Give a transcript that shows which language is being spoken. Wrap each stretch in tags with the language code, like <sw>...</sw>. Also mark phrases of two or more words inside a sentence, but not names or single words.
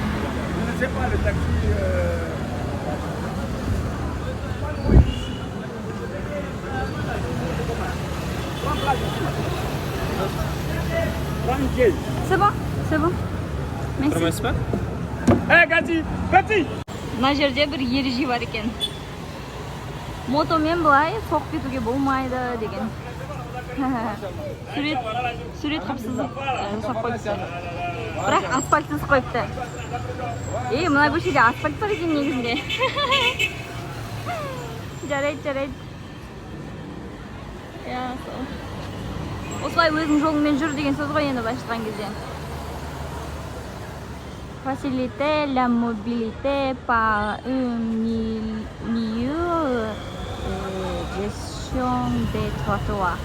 <fr>Je ne sais pas, le taxi... 30. C'est bon. Merci. Promesse pas? Hé, Gati! Gati!</fr> <kk>Мына жерде бір ереже бар екен. Мотомен былай соғып кетуге болмайды деген. Сурет қапсыздық жасап қойыпты. Бірақ асфальтсыз қойыпты. Мына көшеде асфальт бар екен негізінде. Жарайды. Осылай өзің жолыңмен жүр деген сөз ғой енді былай шыққан кезде.</kk> <fr>Faciliter la mobilité par une meilleure gestion des trottoirs.</fr>